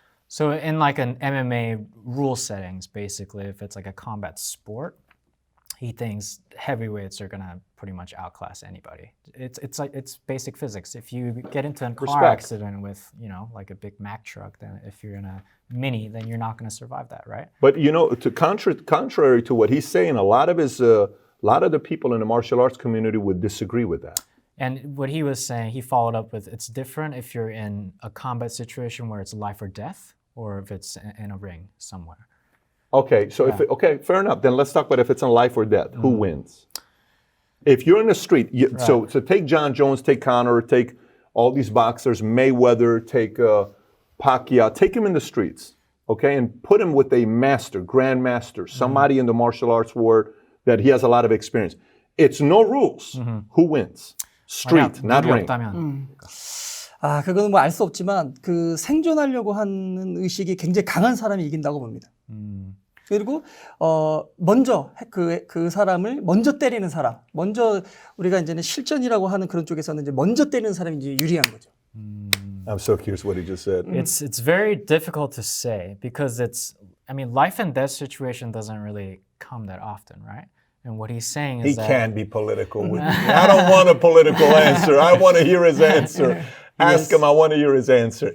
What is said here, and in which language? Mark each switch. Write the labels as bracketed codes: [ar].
[en] So in like an MMA rule settings, basically, if it's like a combat sport, he thinks heavyweights are gonna pretty much outclass anybody. It's basic physics. If you get into a car Respect. accident with, you know, like a Big Mac truck, then if you're in a Mini, then you're not gonna survive that, right? But you know, contrary to what he's saying, a lot of the people in the martial arts community would disagree with that. And what he was saying, he followed up with, it's different if you're in a combat situation where it's life or death, or if it's in a ring somewhere. Okay, so okay, fair enough. Then let's talk about if it's on life or death. Who wins? If you're in the street, so take John Jones, take Conor, take all these boxers, Mayweather, take Pacquiao, take him in the streets, okay, and put him with a master, grandmaster, somebody in the martial arts world that he has a lot of experience. It's no rules. Who wins? Street, not ring. [ko] 그거는 뭐 알 수 없지만 그 생존하려고 하는 의식이 굉장히 강한 사람이 이긴다고 봅니다. 그리고 먼저 그 사람을 먼저 때리는 사람, 먼저 우리가 이제는 실전이라고 하는 그런 쪽에서는 이제 먼저 때리는 사람이 이제 유리한 거죠. [en] I'm so curious what he just said. It's very difficult to say because life and death situation doesn't really come that often, right? And what he's saying is He can be political with me. I don't want a political answer. I want to hear his answer. Ask him, I want to hear his answer.